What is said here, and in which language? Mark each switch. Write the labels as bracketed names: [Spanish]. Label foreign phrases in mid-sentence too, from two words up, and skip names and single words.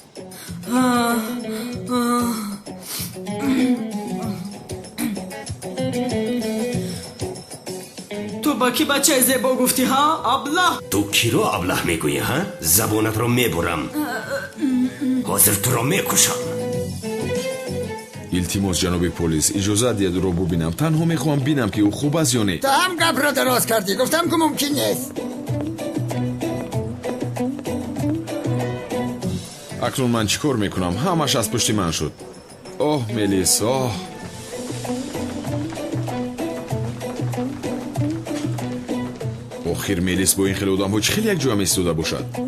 [Tajik] ту ба ки бачаи зебо гуфтӣ, ҳа? аблаҳ! ту киро аблаҳ мегӯӣ, ҳа? забонатро мебурам. ҳозир туро мекушам. илтимос ҷаноби полис, иҷозат диҳед ӯро бубинам. танҳо мехоҳам бинам ки ӯ хуб аст ё не. [Persian] تو هم گپ را دراز کردی. گفتم که ممکن نیست. [Tajik] акнун ман чӣ кор мекунам? ҳамаш аз пушти ман шуд. оҳ мелис, оҳ. охир мелис бо ин хеле одамҳо чӣ хел якҷоя месистода бошад?